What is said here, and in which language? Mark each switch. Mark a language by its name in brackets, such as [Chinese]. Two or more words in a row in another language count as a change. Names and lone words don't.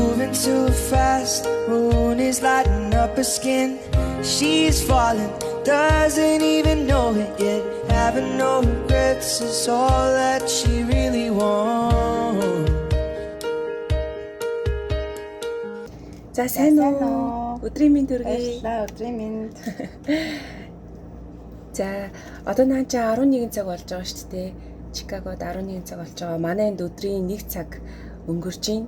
[English] moving too fast. Moon is lighting up her skin. She's falling, doesn't even know it yet. Having no regrets is all that she really wants. [Mongolian] За сайн уу? Өдрийн мэнд хүргэе. Баярлалаа, өдрийн мэнд. За одоо наа чи 11 цаг болж байгаа шүү дээ. Чикагод 11 цаг болж байгаа. Манай энд өдрийн 1 цаг өнгөрч байна.